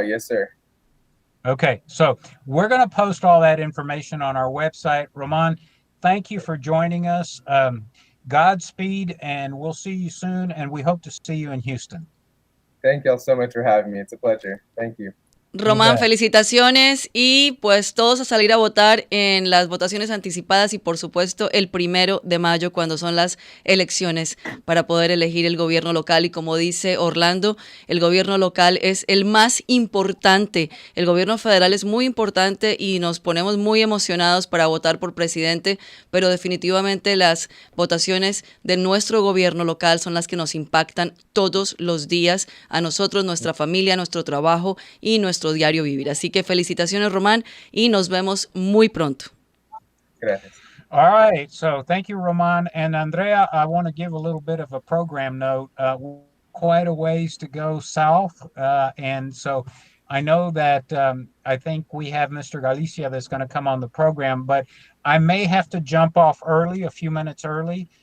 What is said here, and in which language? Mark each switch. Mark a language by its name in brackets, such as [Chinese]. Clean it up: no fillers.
[English] Yes, sir. Okay, so we're going to post all that information on our website. Roman, thank you for joining us. Godspeed, and we'll see you soon, and we hope to see you in Houston. Thank y'all so much for having me. It's a pleasure. Thank you. [Spanish] Román, felicitaciones y pues todos a salir a votar en las votaciones anticipadas y por supuesto el 1 de mayo cuando son las elecciones para poder elegir el gobierno local y como dice Orlando, el gobierno local es el más importante, el gobierno federal es muy importante y nos ponemos muy emocionados para votar por presidente, pero definitivamente las votaciones de nuestro gobierno local son las que nos impactan todos los días a nosotros, nuestra familia, nuestro trabajo y nuestro diario vivir. Así que felicitaciones, Román, y nos vemos muy pronto. Gracias. [English] All right. So thank you, Roman. And Andrea, I want to give a little bit of a program note. Quite a ways to go south. And so I know that I think we have Mr. Galicia that's going to come on the program, but I may have to jump off early, a few minutes early.